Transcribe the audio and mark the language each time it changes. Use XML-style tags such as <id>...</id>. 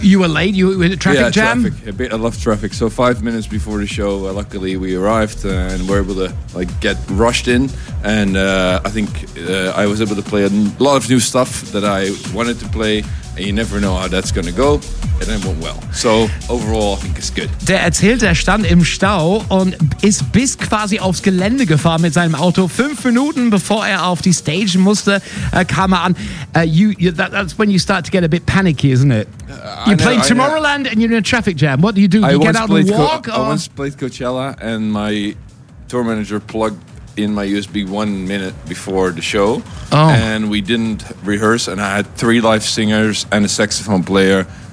<en>you were late? You were in a traffic jam? Yeah, traffic. I love traffic. So 5 minutes before the show, luckily, we arrived and were able to like get rushed in. And I think I was able to play a lot of new stuff that I wanted to play. And you never know how that's going to go. And it went well. So overall, I think it's good.</en> <de>Der erzählt, er stand im Stau und ist bis quasi aufs Gelände gefahren mit seinem Auto. 5 Minuten bevor er auf die Stage musste, kam er an.</de> <en>That's when you start to get a bit panicky, isn't it? You play Tomorrowland and you're in a traffic jam. What do? You get out and walk? I once played Coachella and my tour manager plugged in my USB 1 minute before the show. Oh. And we didn't rehearse and I had 3 live singers and a saxophone player.</en>